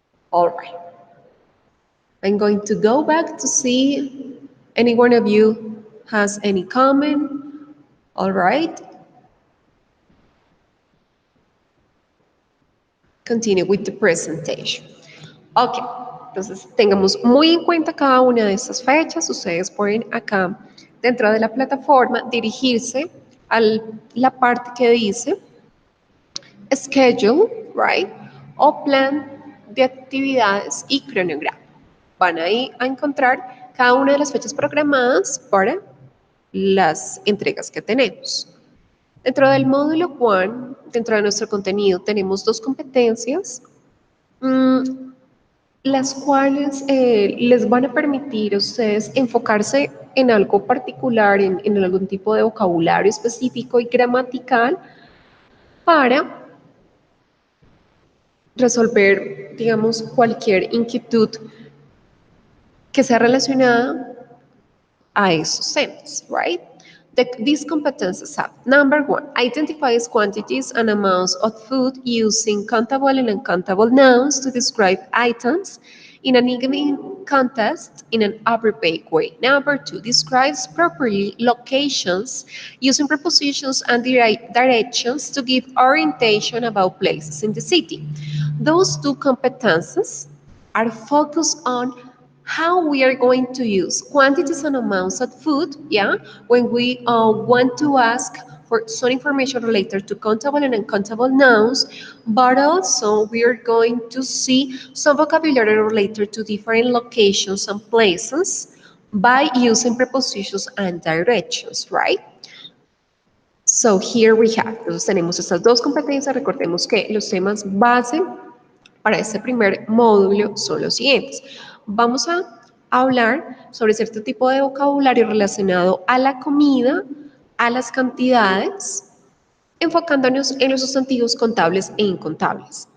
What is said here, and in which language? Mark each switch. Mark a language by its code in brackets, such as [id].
[en] All right. I'm going to go back to see any one of you has any comment. All right. Continue with the presentation. [es] Ok, entonces tengamos muy en cuenta cada una de estas fechas. Ustedes pueden acá dentro de la plataforma dirigirse a la parte que dice schedule, right? O plan de actividades y cronograma. Van ahí a encontrar cada una de las fechas programadas para las entregas que tenemos. Dentro del módulo 1, dentro de nuestro contenido, tenemos 2 competencias, las cuales les van a permitir a ustedes enfocarse en algo particular, en algún tipo de vocabulario específico y gramatical para resolver, digamos, cualquier inquietud que sea relacionada a esos temas, right? [en] These competencies have, number one, identifies quantities and amounts of food using countable and uncountable nouns to describe items in a given context in an appropriate way. Number two, describes properly locations using prepositions and directions to give orientation about places in the city. Those two competences are focused on how we are going to use quantities and amounts of food, yeah, when we want to ask for some information related to countable and uncountable nouns, but also we are going to see some vocabulary related to different locations and places by using prepositions and directions, right? So here we have, [es] entonces tenemos estas dos competencias, recordemos que los temas base para este primer módulo son los siguientes. Vamos a hablar sobre cierto tipo de vocabulario relacionado a la comida, a las cantidades, enfocándonos en los sustantivos contables e incontables.